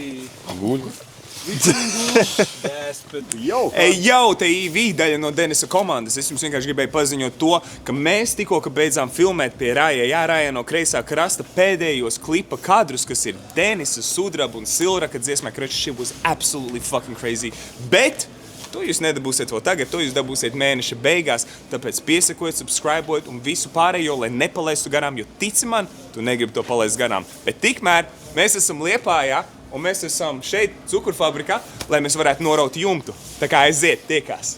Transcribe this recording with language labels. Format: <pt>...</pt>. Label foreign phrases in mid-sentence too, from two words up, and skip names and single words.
<lv>Guļu. Jau, te ir daļa no Denisa komandas. Es jums vienkārši gribēju paziņot to, ka mēs tikko beidzām filmēt pie Rāja no kreisā krasta pēdējos klipa kadrus, kas ir Denisa, Sudraba un Silraka dziesmā.</lv> <en>Shit was absolutely fucking crazy.</en> <lv>Bet To jūs nedabūsiet vēl tagad, to jūs dabūsiet mēneša beigās, tāpēc piesakojiet, subscribeojiet un visu pārējo, lai nepalaistu garām, jo tici man, tu negribi to palaist garām. Bet tikmēr mēs esam Liepājā un mēs esam šeit cukurfabrikā, lai mēs varētu noraut jumtu. Tā kā aiziet, tiekās.</lv>